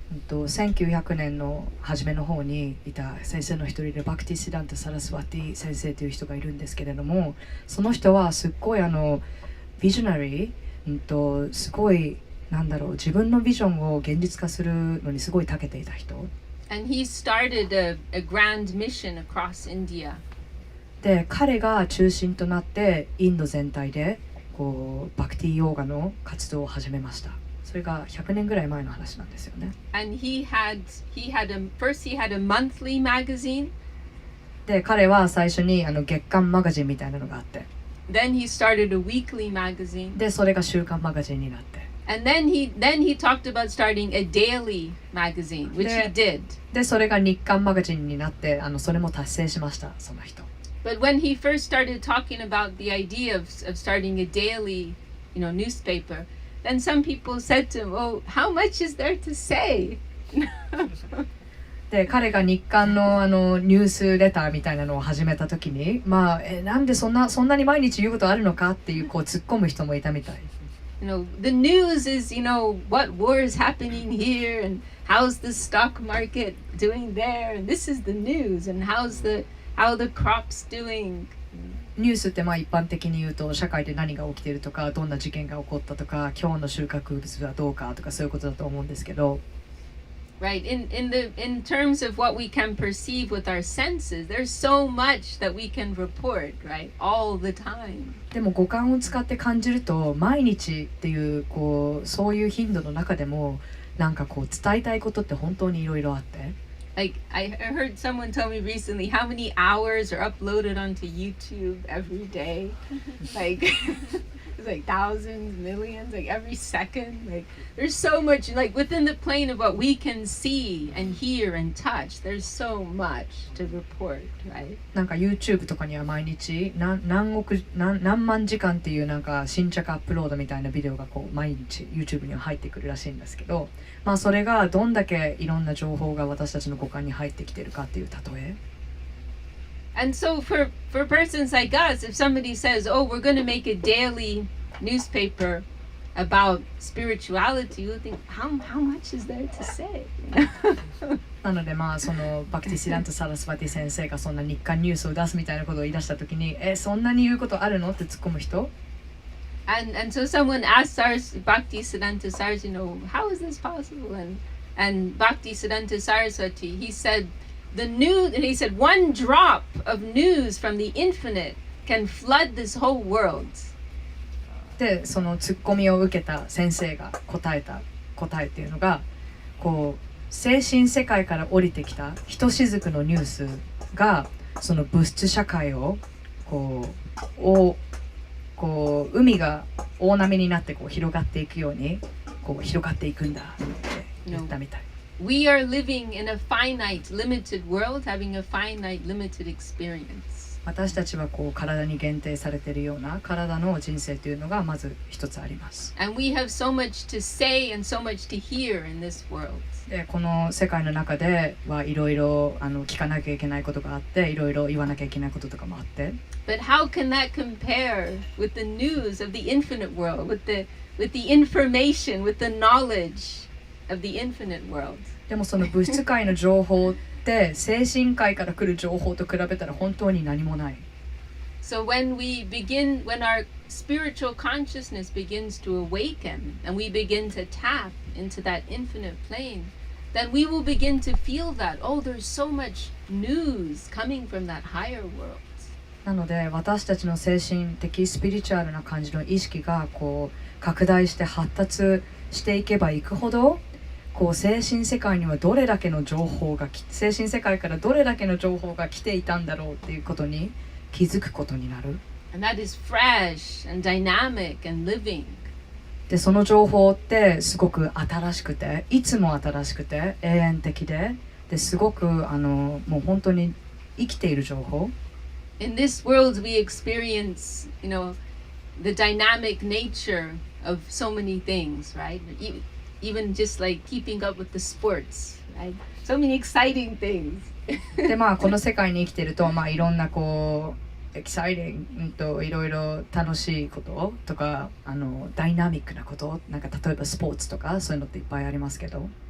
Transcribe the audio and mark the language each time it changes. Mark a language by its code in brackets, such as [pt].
[ja] 1900年の初めの方にいた先生の一人でバクティ・シダンタ・サラスワティ先生という人がいるんですけれども、その人はすっごいビジョナリー、すごい自分のビジョンを現実化するのにすごい長けていた人。 [en] And he started a grand mission across India. [ja] で彼が中心となってインド全体でバクティヨーガの活動を始めました。それが100年ぐらい前の話なんですよね。 [en] And first he had a monthly magazine. [ja] で彼は最初に月刊マガジンみたいなのがあって。 [en] Then he started a weekly magazine. [ja] でそれが週刊マガジンになって。 [en] And then he talked about starting a daily magazine, which he did. [ja] でそれが日刊マガジンになってそれも達成しましたその人。 [en] But when he first started talking about the idea of starting a daily, newspaper, then some people said to him, "Oh, how much is there to say?" [ja] で彼が日刊のニュースレターみたいなのを始めた時に、なんでそんなに毎日言うことあるのかっていう突っ込む人もいたみたい。 [en] The news is, what war is happening here, and how's the stock market doing there, and this is the news, and how the crops doing. [ja] ニュースって一般的に言うと社会で何が起きているとか、どんな事件が起こったとか、今日の収穫物はどうかとかそういうことだと思うんですけど。 [en] Right, in terms of what we can perceive with our senses, there's so much that we can report, right, all the time. [ja] でも五感を使って感じると毎日っていうそういう頻度の中でもなんかこう伝えたいことって本当にいろいろあって。 [en] Like I heard someone tell me recently how many hours are uploaded onto YouTube every day. Like it's like thousands, millions, like every second. Like there's so much, like within the plane of what we can see and hear and touch, there's so much to report, right? [ja] なんか YouTube とかには毎日何万時間っていうなんか新着アップロードみたいなビデオがこう毎日 YouTube には入ってくるらしいんですけど、まあそれがどんだけいろんな情報が私たちの五感に入ってきてるかっていう例え。 [en] And so for persons like us, if somebody says, "Oh, we're going to make a daily newspaper about spirituality," you'll think, how much is there to say? [ja] なのでまあそのバクティシダンタ・サラスバティ先生がそんな日刊ニュースを出すみたいなことを言い出したときに、そんなに言うことあるのって突っ込む人。 [en] And so someone asked Bhaktisiddhanta Saraswati, how is this possible? And Bhaktisiddhanta Saraswati, he said, one drop of news from the infinite can flood this whole world. [ja] でそのツッコミを受けた先生が答えっていうのが、こう精神世界から降りてきたひとしずくのニュースがその物質社会をこう海が大波になってこう広がっていくようにこう広がっていくんだって言ったみたい。 [en] We are living in a finite, limited world, having a finite, limited experience. [ja] 私たちはこう体に限定されているような体の人生というのがまず一つあります。 [en] And we have so much to say and so much to hear in this world. [ja] でこの世界の中ではいろいろ聞かなきゃいけないことがあって、いろいろ言わなきゃいけないこととかもあって。 [en] But how can that compare with the news of the infinite world, with the information, with the knowledge of the infinite world? [ja] でもその物質界の情報って精神界から来る情報と比べたら本当に何もない。 [en] So when our spiritual consciousness begins to awaken and we begin to tap into that infinite plane, then we will begin to feel that, oh, there's so much news coming from that higher world. [ja] なので私たちの精神的スピリチュアルな感じの意識がこう拡大して発達していけばいくほど、こう精神世界にはどれだけの情報が精神世界からどれだけの情報が来ていたんだろうっていうことに気づくことになる。 [en] And that is fresh and dynamic and living. [ja] でその情報ってすごく新しくて、いつも新しくて永遠的ですごくもう本当に生きている情報。 [en] In this world we experience, the dynamic nature of so many things, right? Even just like keeping up with the sports, right? So many exciting things. [ja] でまあこの世界に生きてると、まあいろんなこうエキサイティングといろいろ楽しいこととかダイナミックなことなんか例えばスポーツとかそういうのっていっぱいありますけど。